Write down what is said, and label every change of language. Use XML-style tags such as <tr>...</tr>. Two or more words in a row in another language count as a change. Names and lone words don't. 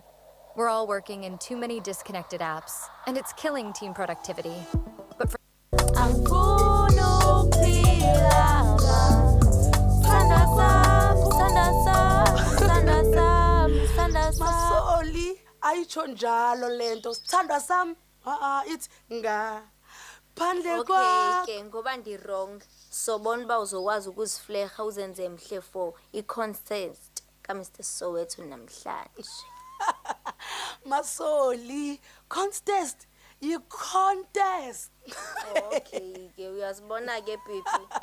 <en>We're all working in too many disconnected apps, and it's killing team productivity. But for</en> <xh>Masoli ayitsho njalo lento sithandwa sam it's nga phandle kwakho. Okay, ngoba ndi-wrong. Sobona uba uzokwazi ukuzifleha uzenze mhle for i-contest kaMr Soweto namhlanje. Masoli contest yi-contest. Okay, ke uyazibona ke pipi.</xh>